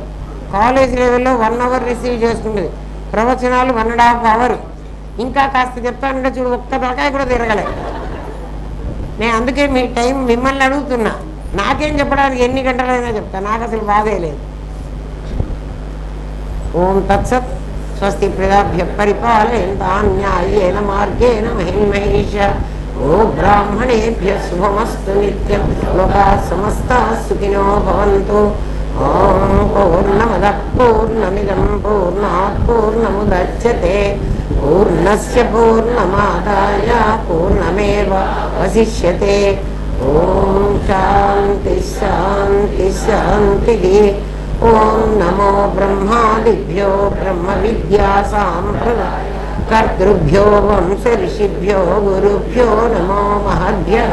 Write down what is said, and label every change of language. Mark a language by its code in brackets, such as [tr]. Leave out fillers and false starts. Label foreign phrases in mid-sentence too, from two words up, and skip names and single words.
[en] college level [te] 1 అవర్ రిసీవ్ చేసుకుంటుంది. ప్రవచనాలు 1.5 అవర్. ఇంకా కాస్త చెప్తానంటే చూడు, ఒక్క తలకాయ కూడా తిరగలే. నేను అందుకే మీ టైం మిమ్మల్ని అడుగుతున్నా. నాకేం చెప్పడానికి ఎన్ని గంటలైనా చెప్తా, నాకు అసలు బాధే లేదు. [sa] ఓం తత్సత్. స్వస్తి ప్రజాభ్య పరిపాలయంతాం న్యాయేన మార్గేణ మహిమహేష. ఓ బ్రాహ్మణేభ్య శుభమస్తు నిత్యం. లోకాః సమస్తాః సుఖినో భవంతు. ఓం పూర్ణమదః పూర్ణమిదం పూర్ణాత్ పూర్ణముదచ్యతే పూర్ణస్య పూర్ణమాదాయ పూర్ణమేవావశిష్యతే. ఓం శాంతి శాంతి శాంతి. ఓం నమో బ్రహ్మాదిభ్యో బ్రహ్మ విద్యా సాంప్రదాయ కర్తృభ్యో వంశ ఋషిభ్యో గురుభ్యో నమో మహద్భ్యః.